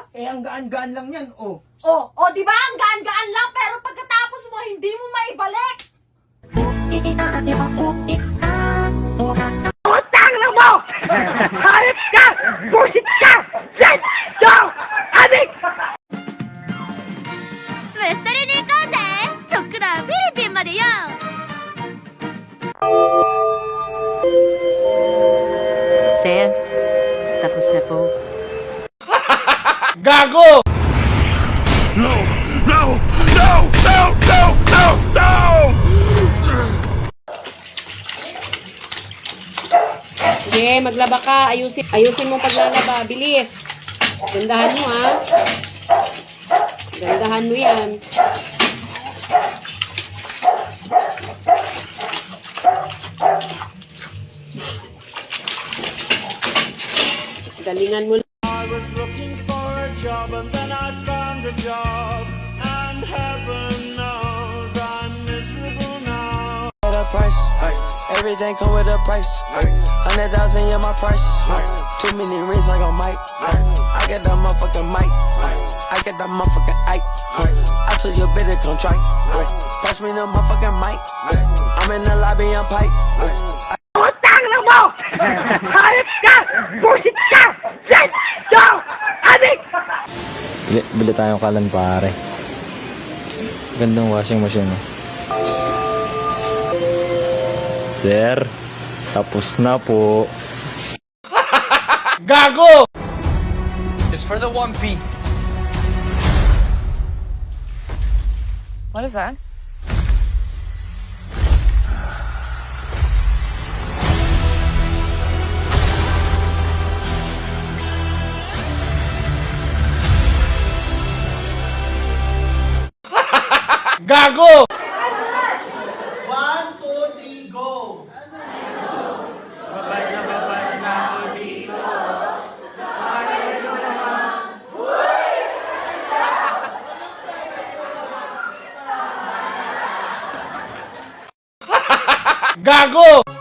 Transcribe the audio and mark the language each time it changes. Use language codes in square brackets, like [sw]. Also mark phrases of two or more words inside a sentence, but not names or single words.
[tl] Eh, ang gaan-gaan lang yan, oh. Di ba? Ang gaan-gaan lang, pero pagkatapos mo, hindi mo maibalik! Utang na mo! Hayop ka! Busit ka! [en] Yes! Yo! [tl] Adik! [ja] レストランに行こうぜそっからフィリピンまでよ Sir, [tl] tapos na po. Gago! [en] No! No! No! No! No! No! No! [tl] Sige, maglaba ka. Ayusin mo paglalaba. Bilis. Gandahan mo, ha? Gandahan mo yan. Galingan mo. [en] I was looking for a job and then I found a job. And heaven knows I'm miserable now. The price, everything come with a price. 100,000 in my price. Too many rings like a mic. I get that motherfucking mic. I get that motherfucking Ike. I told you better come try. Pass me the motherfucking mic. I'm in the lobby, I'm pipe. [tl] Utang na mo! Hayop ka! Busit ka! [en] Yes! Yo! [tl] Adik! Bili tayong kalan pare. Gandang [en] washing machine. [tl] Sir, tapos na po. Gago! [en] It's for the One Piece. What is that? [tl] Gago! [en] 1, 2, 3, go! [tl] Gago!